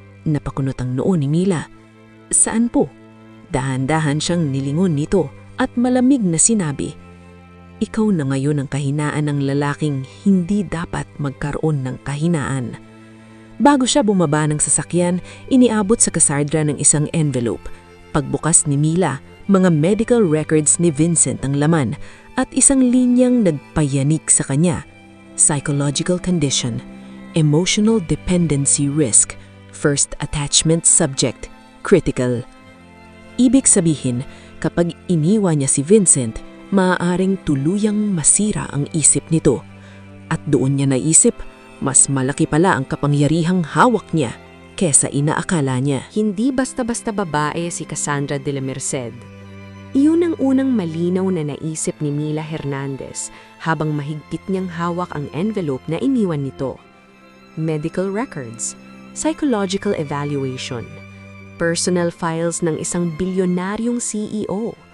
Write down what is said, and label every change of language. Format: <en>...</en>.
<tl>Napakunot ang noo ni Mila. Saan po? Dahan-dahan siyang nilingon nito at malamig na sinabi, ikaw na ngayon ang kahinaan ng lalaking hindi dapat magkaroon ng kahinaan. Bago siya bumaba ng sasakyan, iniabot sa Cassandra ng isang envelope. Pagbukas ni Mila, mga medical records ni Vincent ang laman at isang linyang nagpayanik sa kanya.</tl> <en>Psychological condition, emotional dependency risk, first attachment subject, critical.</en> <tl>Ibig sabihin, kapag iniwan niya si Vincent, maaaring tuluyang masira ang isip nito. At doon niya naisip, mas malaki pala ang kapangyarihang hawak niya kesa inaakala niya. Hindi basta-basta babae si Cassandra de la Merced. Iyon ang unang malinaw na naisip ni Mila Hernandez habang mahigpit niyang hawak ang envelope na iniwan nito.</tl> <en>Medical records, psychological evaluation, personal files</en> <tl>ng isang bilyonaryong</tl> <en>CEO.</en>